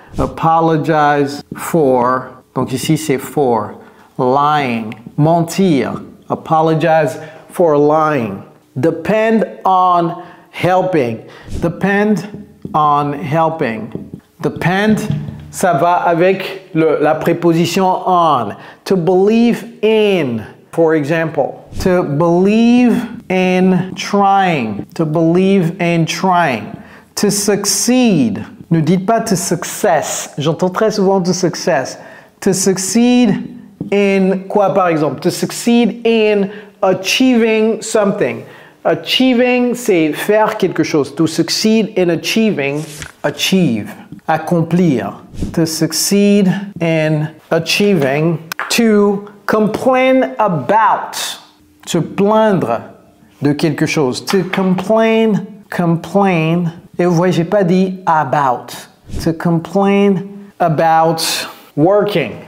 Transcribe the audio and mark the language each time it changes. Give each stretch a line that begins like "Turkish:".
English: Apologize for.
French: Donc, ici, c'est
English: for. Lying. Mentir. Apologize for lying. Depend on helping. Depend on helping.
French: Depend, ça va avec la préposition on.
English: To believe in, for example. To believe in trying. To believe in trying. To succeed.
French: Ne dites pas
English: to success.
French: J'entends très souvent
English: to success. To succeed in
French: quoi par exemple?
English: To succeed in achieving something.
French: Achieving, c'est faire quelque chose.
English: To succeed in achieving, achieve, accomplir. To succeed in achieving, to complain about,
French: se plaindre de quelque chose.
English: To complain, complain.
French: Et vous voyez, j'ai pas dit about.
English: To complain about working.